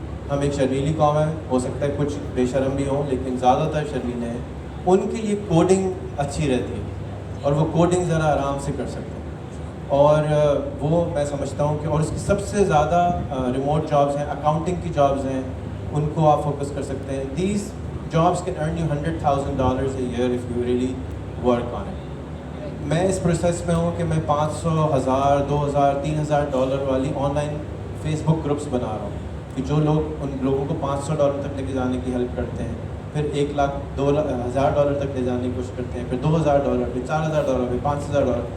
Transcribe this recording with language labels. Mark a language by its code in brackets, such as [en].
[ur] ہم ایک شرمیلی قوم ہے, ہو سکتا ہے کچھ بے شرم بھی ہوں لیکن زیادہ تر شرمیلے ہیں. ان کے لیے کوڈنگ اچھی رہتی ہے اور وہ کوڈنگ ذرا آرام سے کر سکتے ہیں, اور وہ میں سمجھتا ہوں کہ اور اس کی سب سے زیادہ ریموٹ جابس ہیں, اکاؤنٹنگ کی جابس ہیں, ان کو آپ فوکس کر سکتے ہیں. [en] These jobs can earn you $100,000 a year if you really work on it. [ur] میں اس پروسیس میں ہوں کہ میں $500, $1,000, $2,000, $3,000 والی on line face book groups بنا رہا ہوں کہ جو لوگ ان لوگوں کو $500 تک لے کے جانے کی ہیلپ کرتے ہیں, پھر $1,00,000 تک لے جانے کی کوشش کرتے ہیں, پھر $2,000, پھر $4,000, پھر $5,000.